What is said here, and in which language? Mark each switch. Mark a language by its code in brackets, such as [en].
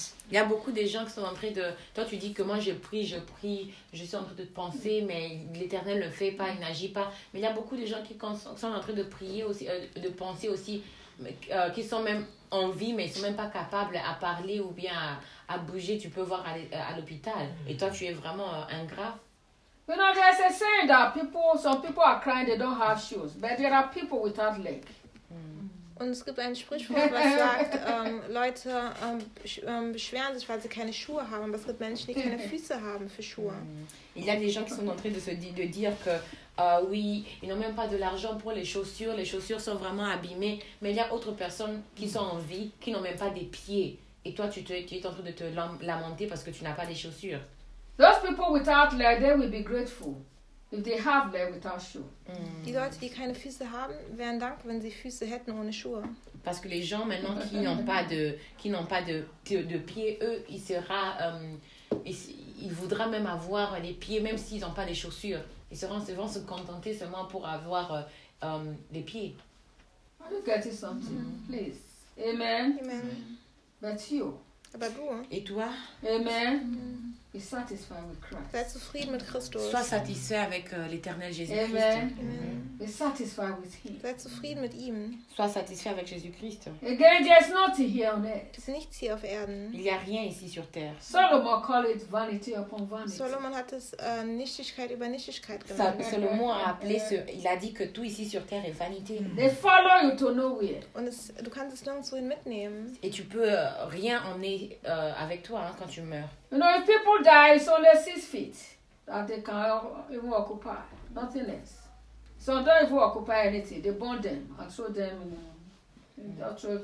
[fr] Il y a beaucoup de gens qui sont en train de... Toi, tu dis que moi, je prie, je suis en train de penser, mais l'Éternel ne fait pas, il n'agit pas. Mais il y a beaucoup de gens qui sont en train de prier aussi, de penser aussi, qui sont même en vie, mais ils ne sont même pas capables à parler ou bien à bouger. Tu peux voir à l'hôpital. Et toi, tu es vraiment ingrat. [en] You know, there's a saying that some people are crying, they don't have shoes. But there are people without legs. [de] Und es gibt ein Sprichwort, was sagt, Leute beschweren sich, weil sie keine Schuhe haben. Aber es gibt Menschen, die keine Füße haben für Schuhe. [fr] Il y a des gens qui sont en train de dire que oui, ils n'ont même pas de l'argent pour les chaussures sont vraiment abîmées. Mais il y a d'autres personnes qui sont en vie, qui n'ont même pas des pieds. Et toi, tu es en train de te lamenter parce que tu n'as pas des chaussures. [en] Those people without legs, they will be grateful. If they have legs without shoes. [de] Die Leute, die keine Füße haben, wären dankbar, wenn sie Füße hätten ohne Schuhe. [fr] Parce que les gens maintenant qui n'ont pas de pieds, eux, ils sera ils voudra même avoir les pieds, même s'ils n'ont pas des chaussures. Ils vont se contenter seulement pour avoir les pieds. [en] Are you getting something, please? Amen. Amen. But you. [fr] Et toi? [en] Amen. Be satisfied with Christ. [de] Sois zufrieden mit Christus. [fr] Sois satisfait avec l'Éternel Jésus-Christ. Amen. Amen. [en] Be satisfied with Him. [de] Sois zufrieden mit ihm. [fr] Sois satisfait avec Jésus-Christ. [en] Again, there is nothing here on earth. [de] Es ist nichts hier auf Erden. [fr] Il y a rien ici sur terre. [en] Solomon called it vanity upon vanity. [de] Solomon hat es Nichtigkeit über Nichtigkeit genannt. [fr] Solomon a appelé il a dit que tout ici sur terre est vanité. [en] They follow you to nowhere. [de] Und du kannst es nirgendwo hin mitnehmen. [fr] Et tu peux rien emmener avec toi quand tu meurs. [en] You know, if people die, it's only 6 feet that they can even occupy. Nothing else. So don't even occupy anything. They burn them and throw them in the earth.